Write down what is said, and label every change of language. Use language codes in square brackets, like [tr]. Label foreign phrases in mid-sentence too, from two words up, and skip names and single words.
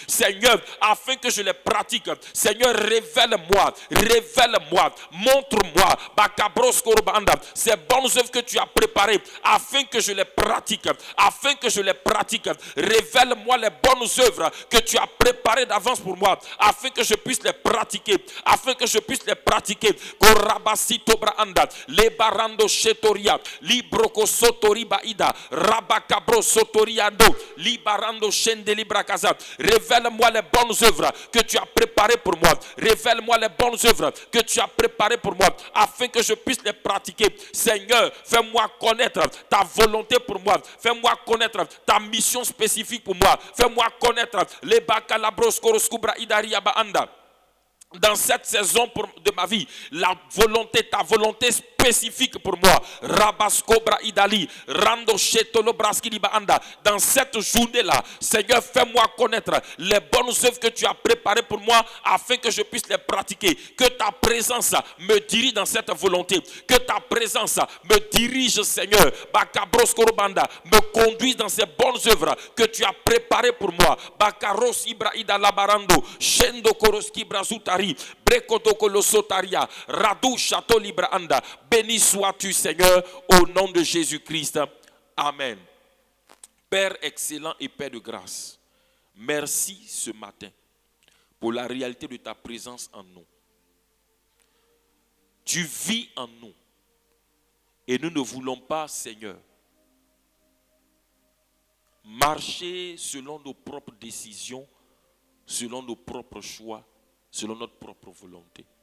[fr] Seigneur, afin que je les pratique. Seigneur, révèle-moi, montre-moi ces bonnes œuvres que tu as préparées afin que je les pratique. Révèle-moi les bonnes œuvres que tu as préparées d'avance pour moi, afin que je puisse les pratiquer, Korabasito braanda, lebarando shetoria, libroko sotori baida, rabakabro sotoriando, libarando shende librakaza. Révèle-moi les bonnes œuvres que tu as préparées pour moi. Révèle-moi les bonnes œuvres que tu as préparées pour moi, afin que je puisse les pratiquer. Seigneur, fais-moi connaître ta volonté pour moi. Fais-moi connaître ta mission spécifique pour moi. Fais-moi connaître les bakalabros koroskubra idaria baanda. Dans cette saison de ma vie, ta volonté spécifique spécifique pour moi. Rabaskobra idali, rando shetolo braskili baanda. Dans cette journée-là, Seigneur, fais-moi connaître les bonnes œuvres que tu as préparées pour moi afin que je puisse les pratiquer. Que ta présence me dirige dans cette volonté. Que ta présence me dirige, Seigneur. Bakabroskoro-banda, me conduise dans ces bonnes œuvres que tu as préparées pour moi. Bakaros ibraida labarando, shendo koroski brazutari, brekotokolo sotaria, radou chateau libraanda. Béni sois-tu, Seigneur, au nom de Jésus-Christ. Amen. Père excellent et Père de grâce, merci ce matin pour la réalité de ta présence en nous. Tu vis en nous et nous ne voulons pas, Seigneur, marcher selon nos propres décisions, selon nos propres choix, selon notre propre volonté.